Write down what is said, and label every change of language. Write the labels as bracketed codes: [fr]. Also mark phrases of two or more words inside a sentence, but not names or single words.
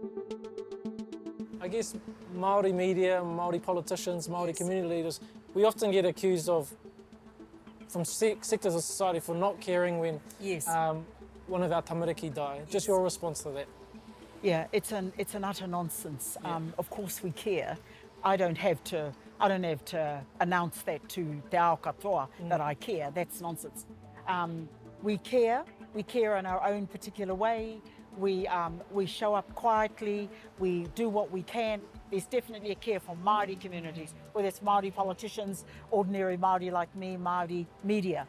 [en] I guess Māori media, Māori politicians, Māori community leaders, we often get accused of from sectors of society for not caring when one of our tamariki die. Just your response to that. Yeah, it's an utter nonsense. Of course we care. I don't have to announce that to [mi] te ao katoa [en] that I care. That's nonsense. We care in our own particular way. We show up quietly, we do what we can. There's definitely a care for Māori communities, whether it's Māori politicians, ordinary Māori like me, Māori media.